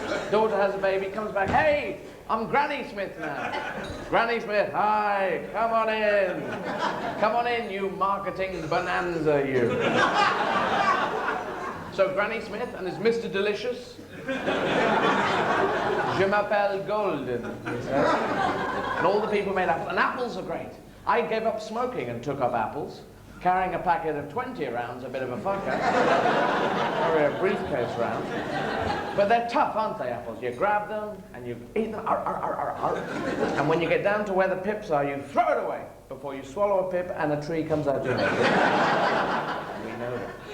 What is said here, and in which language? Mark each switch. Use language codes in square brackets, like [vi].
[en] Daughter has a baby, comes back, hey, I'm Granny Smith now. Granny Smith, hi, come on in. Come on in, you marketing bonanza, you. So Granny Smith and his Mr. Delicious. [fr] Je m'appelle Golden, [en] he says. And all the people made apples. And apples are great. I gave up smoking and took up apples. Carrying a packet of 20 around's a bit of a fucker. Carry a briefcase round. But they're tough, aren't they, apples? You grab them and you eat them. Arr, arr, arr, arr. And when you get down to where the pips are, you throw it away before you swallow a pip and a tree comes out your head. We know that.